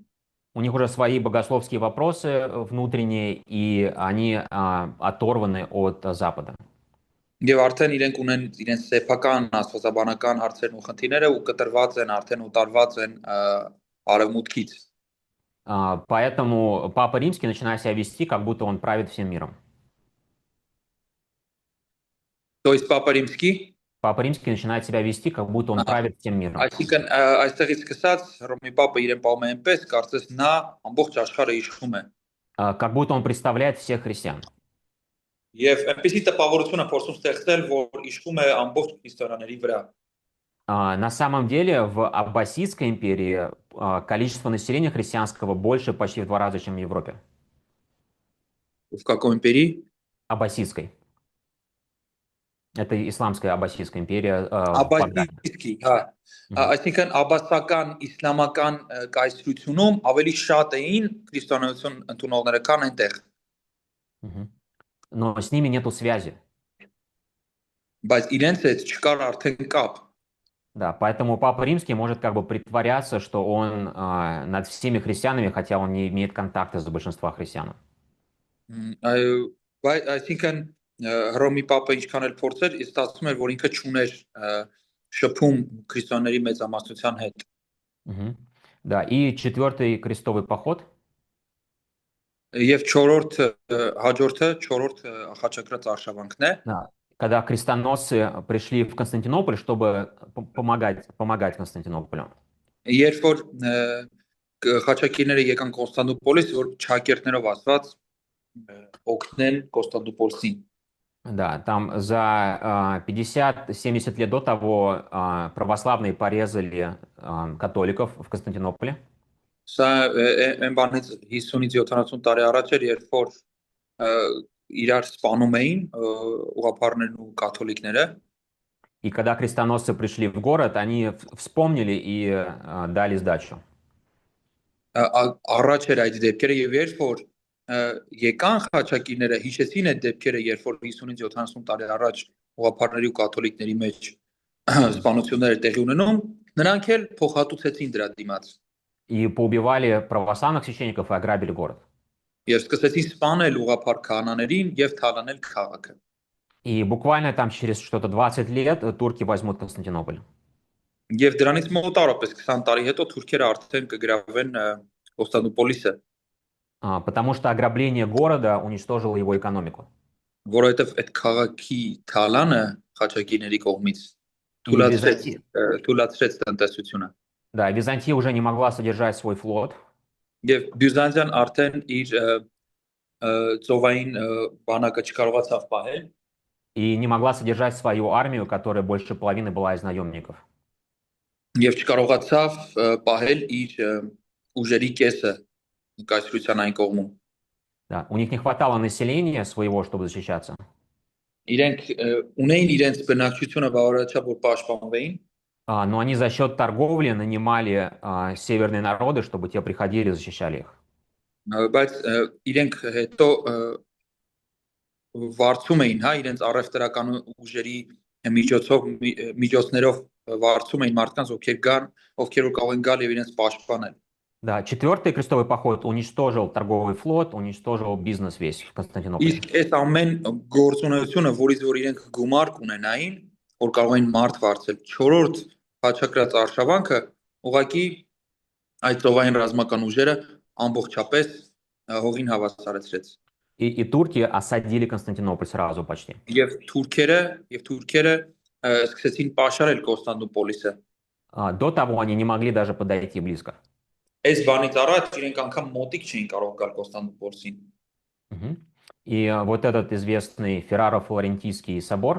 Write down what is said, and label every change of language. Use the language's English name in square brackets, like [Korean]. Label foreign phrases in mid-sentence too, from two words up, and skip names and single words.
[Russian] У них уже свои богословские вопросы внутренние, и они оторваны от Запада. [Armenian] Եվ արդեն իրենք ունեն իրենց սեփական աստվածաբանական հարցերն ու խնդիրները ու կտրված են արդեն ուտարված են արևմուտքից։ [Russian] Поэтому Папа Римский начинает себя вести, как будто он правит всем миром. То есть Папа Римский Папа Римский начинает себя вести, как будто он правит всем миром. [Armenian] Այսինքն այստեղից սկսած Հռոմի Պապը իրեն պահում է այնպես, կարծես նա ամբողջ աշխարհը իշխում է։ [Russian] Как будто он представляет всех христиан. [Armenian] Եվ այնպեսի տպավորություն է փորձում ստեղծել, որ իշխում է ամբողջ քրիստոնյաների վրա։ [Russian] На самом деле в Аббасидской империи количество населения христианского больше почти в 2 раза, чем в Европе. В какой империи? Аббасидской. Это исламская аббасидская империя в Багдаде. [Armenian] Աբասիստի, հա, այսինքն աբասական իսլամական կայսրությունում ավելի շատ էին քրիստոնեություն ընդունողները քան այնտեղ, [Russian] Мгм. Но с ними нету связи. [Armenian] բայց իրենց հետ չկար արդեն կապ։ [Russian] Да, поэтому Папа Римский может как бы притворяться, что он над всеми христианами, хотя он не имеет контакта с большинством христиан. [Armenian] Բայց այսինքն Հռոմի Պապը ինչքան էլ փորձեր, ստացվում էր, որ ինքը չուներ շփում քրիստոնյաների մեծամասնության հետ։ Мгм. [Russian] Да, и четвертый крестовый поход, [Armenian] Եվ 4-րդ հաջորդը 4-րդ ախաչակրած արշավանքն է, [Russian] да, когда крестоносцы пришли в Константинополь, чтобы помогать Константинополю. [Armenian] երբ որ խաչակիրները եկան Կոնստանդնուպոլիս, որ ճակերտներով ասված օգնեն Կոնստանդնուպոլսին։ [Russian] Да, там за 50-70 лет до того православные порезали католиков в Константинополе. [Armenian] Սա այն բանից 50-ից 70 տարի առաջ էր, երբ որ իրար սպանում էին ուղղափառներն ու կաթոլիկները, [Russian] И когда крестоносцы пришли в город, они вспомнили и дали сдачу. [Armenian] առաջ էր այդ դեպքերը եւ երբ որ եկան խաչակիրները հիշեցին այդ դեպքերը, երբ որ 50-ից 70 տարի առաջ ուղղափառների ու կաթոլիկների մեջ սպանություններ տեղի ունենում, նրանք էլ փոխհատուցեցին դրա դիմաց [Russian] И поубивали православных священников и ограбили город. [Armenian] եւ սկսեցին սպանել ուղղափառ քահանաներին եւ թալանել քաղաքը։ [Russian] И буквально там через что-то 20 лет турки возьмут Константинополь. [Armenian] Եվ դրանից մոտարապես 20 տարի հետո թուրքերը արդեն կգրավեն Կոնստանդնուպոլիսը, [Russian] Потому что ограбление города уничтожило его экономику. [Armenian] որովհետեւ այդ քաղաքի թալանը խաչակիրների կողմից [Russian] И Византия, [Armenian] թուլացրեց տնտեսությունը։ [Russian] да, Византия уже не могла содержать свой флот, [Armenian] Եվ Բյուզանդիան արդեն իր ծովային բանակը չկարողացավ պահել [Russian] и не могла содержать свою армию, которая больше половины была из наемников. [Armenian] եւ չկարողացավ պահել իր ուժերի կեսը կայսրության այն կողմում։ [Russian] Да, у них не хватало населения своего, чтобы защищаться. [Armenian] Իրենք ունեին իրենց բնակչությունը բավարարչա, որ պաշտպանվեին, [Russian] Но они за счет торговли нанимали северные народы, чтобы те приходили и защищали их. [Armenian] բայց իրենք հետո վարձում էին, հա, իրենց առևտրական ուժերի միջոցներով վարձում էին մարդկանց, ովքեր որ կարող են գալ եւ իրենց պաշտպանել։ [Russian] Да, четвертый крестовый поход уничтожил торговый флот, уничтожил бизнес весь в Константинополе. [Armenian] Իսկ այս ամեն գործունեությունը, որից որ իրենք գումար կունենային, որ կարող էին մարդ վարձել, 4-րդ խաչակրած արշավանքը ուղղակի այդ ծովային ռազմական ուժերը ամբողջապես հողին հավասարեցրեց։ [Russian] И турки осадили Константинополь сразу почти. [Armenian] Եվ թուրքերը սկսեցին պաշարել Կոնստանդնուպոլիսը։ [Russian] До того они не могли даже подойти близко. [Armenian] Այս բանից առաջ իրենք անգամ մոտիկ չէին կարող գալ Կոնստանդնուպոլսին։ [Russian] И вот этот известный Ферраро-Флорентийский собор,